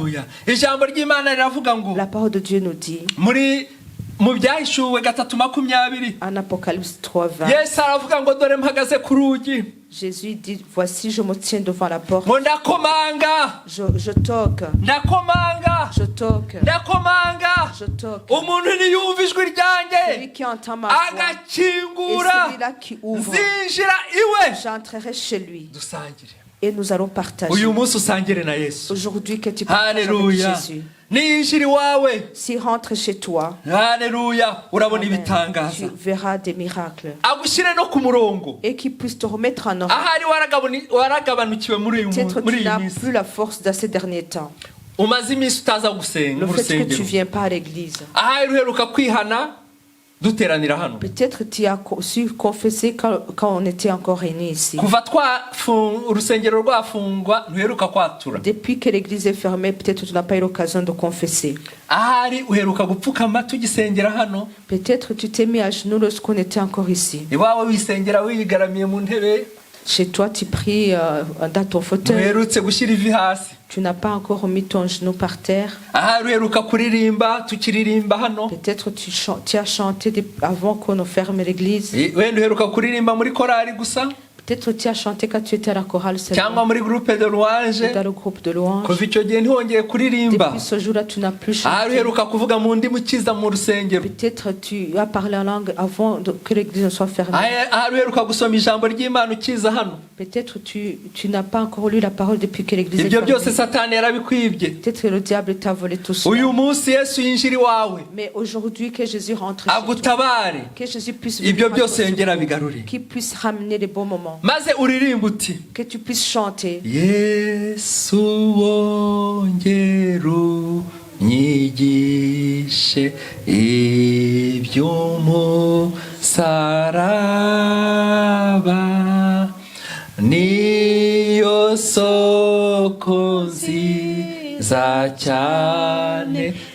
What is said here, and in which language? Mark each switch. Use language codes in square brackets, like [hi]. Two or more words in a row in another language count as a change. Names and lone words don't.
[rw] Haleluya. Ijambo ry'Imana riravuga ngo [fr] La parole de Dieu nous dit, [rw] mu byahishuwe 3:20, [fr] en Apocalypse 3:20, [rw] Yesu aravuga ngo dore mpagaze ku rugi, [fr] Jésus dit, voici, je me tiens devant la porte. [rw] ngo ndakomanga, [fr] Je toque, [rw] ndakomanga, [fr] je toque, [rw] ndakomanga. [fr] je toque. [rw] Umuntu niyumva ijwi ryanjye [fr] Celui qui entend ma voix et [rw] agakingura, [fr] celui-là qui ouvre, [rw] nzinjira iwe [fr] j'entrerai chez lui [rw] dusangire. [fr] et nous allons partager. [rw] Uyu munsi usangire na Yesu. [fr] Aujourd'hui que tu partages avec [rw] Haleluya. [fr] Jésus. [rw] Niyinjira iwawe, [fr] S'il rentre chez toi, [rw] haleluya, urabona [fr] Amen, tu [rw] ibitangaza. [fr] verras des miracles. [rw] Agushyire no ku murongo. [fr] Et qu'il puisse te remettre en ordre. [rw] Ahari waragabanukiwe muri [fr] Peut-être [rw] iyi [fr] tu n'as [rw] minsi. [fr] plus la force dans ces derniers temps. [rw] Umaze iminsi utaza gusenga [fr] Le [rw] mu [fr] fait que tu [rw] rusengero. [fr] viens pas à l'église. [rw] Ahari uheruka kwihana duteranira hano. [fr] Peut-être tu as su confesser quand on était encore réunis ici. [rw] Kuva urusengero rwafungwa ntuheruka kwatura. [fr] Depuis que l'église est fermée, peut-être tu n'as pas eu l'occasion de confesser. [rw] Ahari uheruka gupfukama tugisengera hano. [fr] Peut-être tu t'es mis à genoux lorsqu'on était encore ici. [rw] Iwawe wisengera wigaramiye mu ntebe. [fr] Chez toi, tu pries dans ton fauteuil. [rw] Ntuherutse gushyira ivi hasi. [fr] Tu n'as pas encore mis ton genou par terre. [rw] Ahari uheruka kuririmba tukiririmba hano. [fr] Peut-être tu as chanté avant qu'on ferme l'église. [rw] Wenda uheruka kuririmba muri korari gusa. [fr] Peut-être tu as chanté quand tu étais à la chorale [rw] cyangwa muri [fr] groupe de louange dans le groupe de louange. [rw] kuva icyo gihe ntihongeye kuririmba. [fr] Depuis ce jour-là, tu n'as plus chanté. [rw] Aruheruka kuvuga mu ndimi ukiza mu rusengero. [fr] Peut-être tu as parlé en langue avant que l'église ne soit fermée. [rw] Aruheruka gusoma ijambo ry'Imana ukiza hano. [fr] Peut-être tu n'as pas encore lu la parole depuis que l'église est [rw] Ibyo [fr] fermée. [rw] byose Satani yarabikwibye. [fr] Peut-être que le diable t'a volé tout ça. [rw] Uyu munsi Yesu yinjira iwawe. [fr] Mais aujourd'hui que Jésus rentre chez toi, [rw] Agutabare. [fr] que Jésus puisse [rw] Ibyo byose yongera bigarure. [fr] qu'il puisse ramener les bons moments. [rw] Maze uririmba uti. [fr] Que tu puisses chanter. [rw] Yesu wongera unyigishe iby'umusaraba niyo soko nziza cyane